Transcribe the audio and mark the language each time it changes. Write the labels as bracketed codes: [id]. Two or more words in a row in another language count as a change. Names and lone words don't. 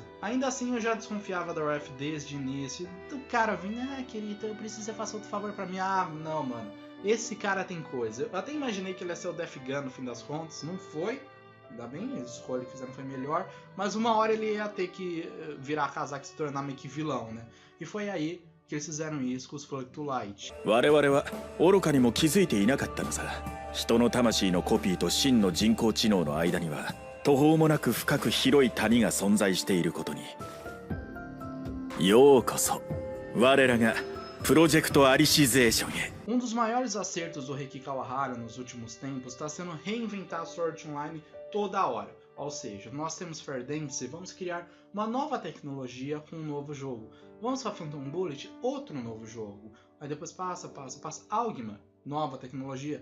[pt] Ainda assim eu já desconfiava da Raph desde o início. O cara vindo, Kirito, eu preciso que você faça outro favor pra mim. Ah, não, mano. Esse cara tem coisa. Eu até imaginei que ele ia ser o Death Gun no fim das contas. Não foi. Ainda bem, a escolha que fizeram foi melhor. Mas uma hora ele ia ter que virar casaco e se tornar meio que vilão, né? E foi aí que eles fizeram isso com os Flug to Light. [ja] 我々は愚かにも気づいていなかったのさ。人の魂のコピーと真の人工知能の間には途方もなく深く広い谷が存在していることに。ようこそ我らがプロジェクトアリシゼーションへ。 [pt] Um dos maiores acertos do Reiki Kawahara nos últimos tempos está sendo reinventar Sword Art Online toda hora. Ou seja, nós temos Fair Dance, vamos criar uma nova tecnologia com um novo jogo. Vamos para Phantom Bullet, outro novo jogo. Aí depois passa. Augma, nova tecnologia.